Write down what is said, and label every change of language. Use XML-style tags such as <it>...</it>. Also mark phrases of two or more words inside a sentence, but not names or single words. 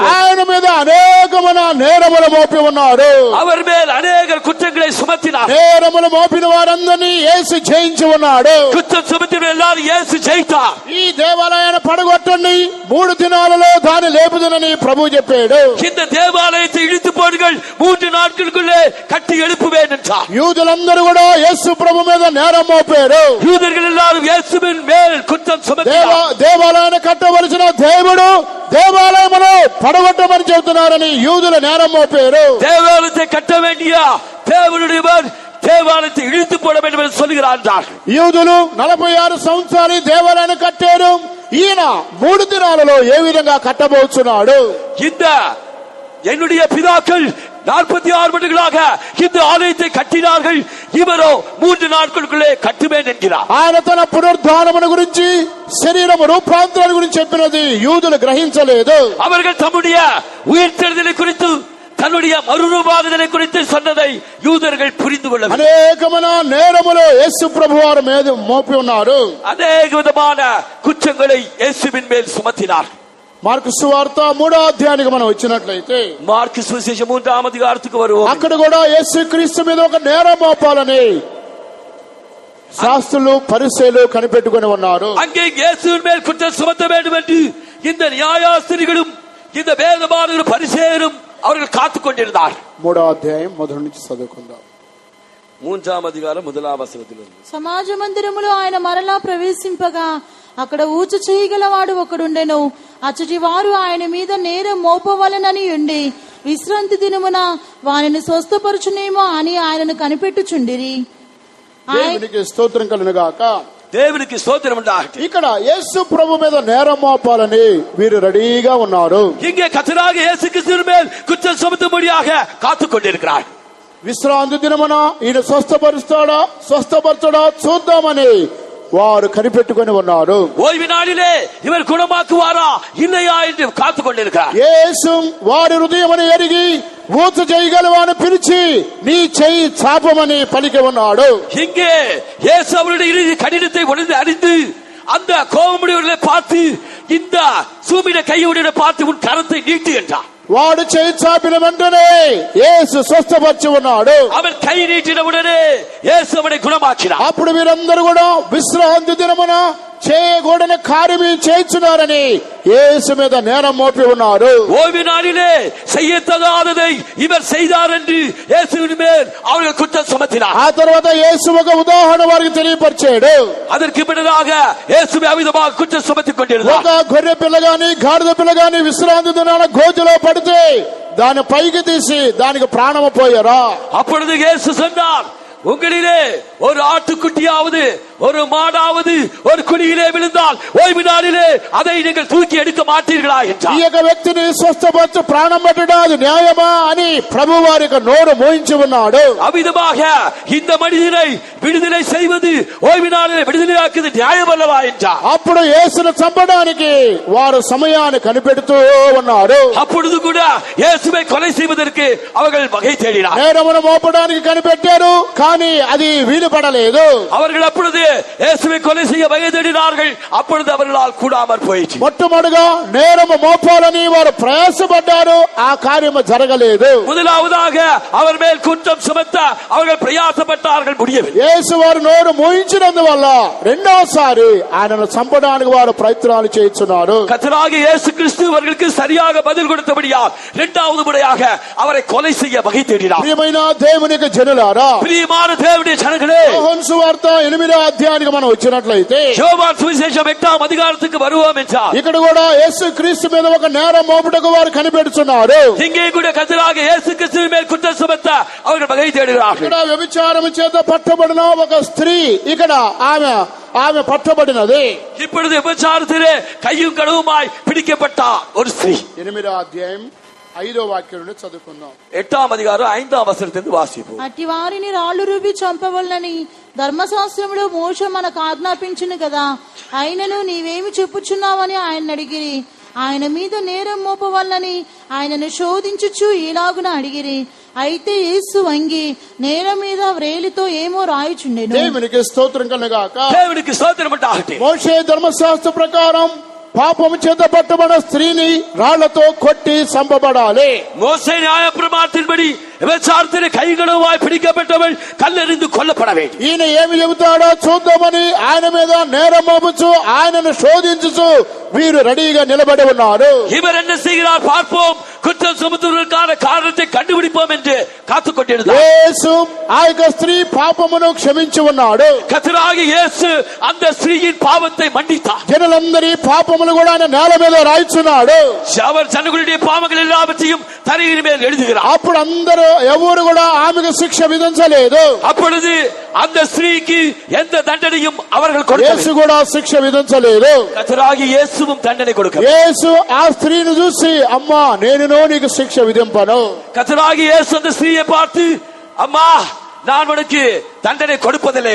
<te>ఆయన మీద అనేకమైన నేరములు మోపి ఉన్నారు.</te> <ta>அவர் மேல் அநேக குற்றங்களை சுமத்தினார்.</ta> <te>నేరములు మోపిన వారందరినీ యేసు జయించి ఉన్నాడు.</te> <ta>குற்றம் சுமத்தின எல்லாரும் இயேசு ஜெயித்தார்.</ta> <te>ఈ దేవాలయాన్ని పడగొట్టండి, 3 దినాలలో దాన్ని లేపుదనని ప్రభు చెప్పాడు.</te> <ta>இந்த தேவாலயத்தை இழுத்து போடுங்கள், 3 நாட்களுக்குள்ளே கட்டி எழுப்புவேன் என்றார்.</ta> <te>యూదులందరూ కూడా యేసు ప్రభు మీద నేరం మోపారు.</te> <ta>யூதர்கள் எல்லாரும் இயேசுவின் மேல் குற்றம் சுமத்தினார்.</ta> <te>దేవాలయాన్ని కట్టవలసిన దేవుడు దేవాలయమును పడగొట్టమని చెబుతున్నారని యూదులు నేరం మోపారు.</te> <ta>தேவாலயத்தை கட்ட வேண்டிய தேவனுடைய தேவாலயத்தை இழுத்து போட வேண்டும் என்று சொல்லுகிறார்.</ta> <te>యూదులు 46 సంవత్సరాలు దేవాలయాన్ని కట్టారు. ఈయన 3 దినాలలో ఏ విధంగా కట్టబోతున్నాడు?</te> <ta>இந்த என்னுடைய பிதாக்கள் 46 வருடங்களாக இந்த ஆலயத்தை கட்டினார்கள், இவரோ 3 நாட்களுக்குள்ளே கட்டுவேன் என்கிறார்.</ta> <te>ఆయన తన పునరుద్ధానమును గురించి, శరీరం రూపాంతరాల గురించి చెప్పినది యూదులు గ్రహించలేదు.</te> <ta>அவர்கள் தம்முடைய உயிர்த்தெழுதலை குறித்து தன்னுடைய மறுரூபாகுதலை குறித்து சொன்னதை யூதர்கள் புரிந்து கொள்ளவில்லை.</ta> <te>అనేకమైన నేరములు యేసు ప్రభువారి మీద మోపి ఉన్నారు.</te> <ta>அநேக விதமான குற்றங்களை இயேசுவின் மேல் சுமத்தினார்.</ta> <te>మార్కు సువార్త 3వ అధ్యాయానికి మనం వచ్చినట్లయితే, మార్కు సువిశేషం 3వ అధ్యాయానికి வருவோம். అక్కడ కూడా యేసుక్రీస్తు మీద ఒక నేరం మోపాలని శాస్త్రులు పరిసయ్యులు కనిపెట్టుకుని ఉన్నారు.</te> <ta>அங்கே இயேசுவின் மேல் குற்றம் சுமத்த வேண்டும் என்று இந்த நியாயாஸ்திரிகளும் இந்த வேதபாரகரும் பரிசேயரும் அவர்கள் காத்துக் கொண்டிருந்தார்.</ta> <te>3వ అధ్యాయం మొదటి నుంచి చదువుకుందాం. 3వ అధ్యాయం 1వ వచనములో, సమాజ మందిరములో ఆయన మరలా ప్రవేశింపగా అక్కడ ఊచ చేయగలవాడు ఒకడుండెను. అచ్చటి వారు ఆయన మీద నేరం మోపవలనని ఉండి విశ్రాంతి దినమున వారిని స్వస్థపరచునేమో అని ఆయనను కనిపెట్టుచుండిరి. దేవునికి స్తోత్రం కలుగుగాక. దేవునికి స్తోత్రం உண்டாகட்டும். ఇక్కడ యేసు ప్రభు మీద నేరం మోపాలని వీరు రెడీగా ఉన్నారు.</te> <ta>இங்கே கர்த்தராகிய இயேசு கிறிஸ்துவின் மேல் குற்றம் சுமத்தும்படியாக காத்துக் கொண்டிருக்கிறார்.</ta> <te>విశ్రాంతి దినమున ఈయన స్వస్థపరుస్తాడా స్వస్థపరచడా చూద్దామని వారు కనిపెట్టుకొని ఉన్నారు.</te> <ta>ஓய்வு நாளிலே இவர் குணமாக்குவாரா இல்லையா என்று காத்து கொண்டிருக்கிறார்.</ta> <te>యేసు వారి హృదయమును ఎరిగి ఊత చేయగలవాను పిలిచి నీ చెయ్యి చాపమని పలికి ఉన్నాడు.</te> <ta>இங்கே இயேசு அவருடைய இறுதி கடினத்தை உணர்ந்து அறிந்து அந்த கோபமுடையவர்களை பார்த்து இந்த சூமின கையுடைய பார்த்து உன் கரத்தை நீட்டு என்றார்.</ta> <te>వాడు చేయి చాపిన వెంటనే యేసు స్వస్థపరిచి ఉన్నాడు.</te> <ta>அவன் கை நீட்டின உடனே இயேசு அவனை குணமாக்கினார்.</ta> <te>అప్పుడు వీరందరూ కూడా విశ్రాంతి దినమున చేయకూడని కార్యమే చేస్తున్నారని యేసు మీద నేరం మోపి ఉన్నారు.</te> <ta>ஓய்வு நாளிலே செய்யத்தகாததை இவர் செய்தார் என்று இயேசுவின் மேல் அவர்கள் குற்றம் சுமத்தினார்.</ta> <te>ఆ తర్వాత యేసు ఒక ఉదాహరణ వారికి తెలియపరిచాడు.</te> <ta>அதற்கு பின்னதாக இயேசுவை அவிதமாக குற்றம் சுமத்திக் கொண்டிருந்தார்.</ta> <te>ఒక గొర్రె పిల్ల గాని గాడిద పిల్ల గాని విశ్రాంతి దినాన గోతిలో పడితే దాని పైకి తీసి దానికి ప్రాణము పోయారా?</te> <ta>அப்பொழுது இயேசு சொன்னார், உங்களிலே ஒரு ஆட்டுக்குட்டியாவது ஒரு மாடாவது ஒரு குழியிலே விழுந்தால் ஓய்வு நாளிலே அதை நீங்கள் தூக்கி எடுக்க மாட்டீர்களா என்றார்.</ta> <te>ఈ యొక్క వ్యక్తిని స్వస్థపరిచి ప్రాణం పెట్టడం అది న్యాయమా అని ప్రభు వారికి నోరు మోయించి ఉన్నాడు.</te> <ta>அவ்விதமாக இந்த மனிதனை விடுதலை செய்வது ஓய்வு நாளிலே விடுதலையாக்குவது நியாயமல்லவா என்றார்.</ta> <te>అప్పుడు యేసును చంపడానికి వారు సమయాన్ని కనిపెడుతూ ఉన్నారు.</te> <ta>அப்பொழுது கூட இயேசுவை கொலை செய்வதற்கு அவர்கள் வகை தேடினார்.</ta> <te>నేరమును మోపడానికి కనిపెట్టారు, కానీ అది వీలు పడలేదు.</te> <ta>அவர்கள் அப்பொழுது இயேசுவை கொலை செய்ய வகை தேடினார்கள். அப்பொழுது அவர்களால் கூடாமற் போயிற்று.</ta> <te>మొట్టమొదటిగా నేరము మోపాలని వారు ప్రయాసపడ్డారు, ఆ కార్యము జరగలేదు.</te> <ta>முதலாவதாக அவர் மேல் குற்றம் சுமத்த அவர்கள் பிரயாசப்பட்டார்கள், முடியவில்லை.</ta> <te>యేసు వారు నోరు మోయించినందువల్ల రెండోసారి ఆయనను చంపడానికి వారు ప్రయత్నాలు చేస్తున్నారు.</te> <ta>கர்த்தராகிய இயேசு கிறிஸ்து அவர்களுக்கு சரியாக பதில் கொடுத்தபடியால் இரண்டாவது முறையாக அவரை கொலை செய்ய வகை தேடினார்.</ta> <te>ప్రియమైన దేవునికి జనులారా,</te> <ta>பிரியமான தேவனுடைய ஜனங்களே,</ta> <te>యోహాను సువార్త 8వ అధ్యాయానికి మనం వచ్చినట్లయితే</te> <ta>யோவான் சுவிசேஷம் 8ஆம் அதிகாரத்துக்கு வருவோம் என்றால்</ta> <te>ఇక్కడ కూడా యేసు క్రీస్తు మీద ఒక నేరం మోపుటకు వారు కనిపెడుతున్నారు.</te> <ta>இங்கே கூட கர்த்தராகிய இயேசு கிறிஸ்துவின் மேல் குற்றம் சுமத்த அவர்கள் வகை தேடுகிறார்கள்.</ta> <te>ఇక్కడ వ్యభిచారము చేత పట్టబడిన ఒక స్త్రీ, ఇక్కడ ఆమె పట్టబడినది.</te> <ta>இப்பொழுது விபச்சாரத்திலே கையும் களவுமாய் பிடிக்கப்பட்ட ஒரு ஸ்திரீ.</ta> <te>8వ అధ్యాయం 5వ వాక్యం నుండి చదువుకుందాం.</te> <ta>8ஆம் அதிகாரம் 5ஆம் వచనத்திலிருந்து వాసిపోం.</ta> <te>అట్టి వారిని రాళ్లు రువ్వి చంపవలనని ధర్మశాస్త్రములో మోషే మనకు ఆజ్ఞాపించును కదా, ఆయనను నీవేమి చెప్పుచున్నావని ఆయన అడిగిరి. ఆయన మీద నేరం మోపవలనని ఆయనను శోధించుచు ఇలాగున అడిగిరి. అయితే యేసు వంగి నేల మీద వ్రేలితో ఏమో రాయుచుండెను. దేవునికి స్తోత్రం కలుగాక. దేవునికి స్తోత్రం ఉండాలి. మోషే ధర్మశాస్త్ర ప్రకారం పాపము చేత పట్టబడిన స్త్రీని రాళ్లతో కొట్టి చంపబడాలి.</te> <ta>மோசே நியாயப்பிரமாணத்தின்படி விபச்சாரத்திலே கைகளவாய் பிடிக்கப்பட்டவள் கல்லெறிந்து கொல்லப்பட வேண்டும்.</ta> <te>ఈయన ఏమి చెబుతాడో చూద్దామని ఆయన మీద నేరం మోపుచు ఆయనను శోధించుచు వీరు రెడీగా నిలబడి ఉన్నారు.</te> <ta>இவர் என்ன செய்கிறார் பார்ப்போம், குற்றம் சுமத்துவதற்கான காரணத்தை கண்டுபிடிப்போம் என்று காத்துக் கொண்டிருந்தார்.</ta> <te>యేసు ఆ యొక్క స్త్రీ పాపమును క్షమించి ఉన్నాడు.</te> <ta>கர்த்தராகிய இயேசு அந்த ஸ்திரீயின் பாவத்தை மன்னித்தார்.</ta> <te>జనులందరి పాపములు కూడా ఆయన నేల మీద రాయిచున్నాడు.</te> <ta>அவர் ஜனங்களுடைய பாவங்கள் எல்லாவற்றையும் தரையின் மேல் எழுதுகிறார்.</ta> <te>అప్పుడు అందరూ ఎవరు కూడా ఆమెకు శిక్ష విధించలేదు.</te> <ta>அப்பொழுது அந்த ஸ்திரீக்கு எந்த தண்டனையும் அவர்கள்</ta> <te>యేసు</te> <ta>கொடுக்கவில்லை.</ta> <te>కూడా శిక్ష విధించలేదు.</te> <ta>கர்த்தராகிய இயேசுவும் தண்டனை கொடுக்க.</ta> <te>యేసు ఆ స్త్రీని చూసి, అమ్మా నేను నీకు శిక్ష విధింపను.</te> <ta>கர்த்தராகிய இயேசு அந்த ஸ்திரீயை பார்த்து, அம்மா நான் உனக்கு தண்டனை கொடுப்பதில்லை.</ta>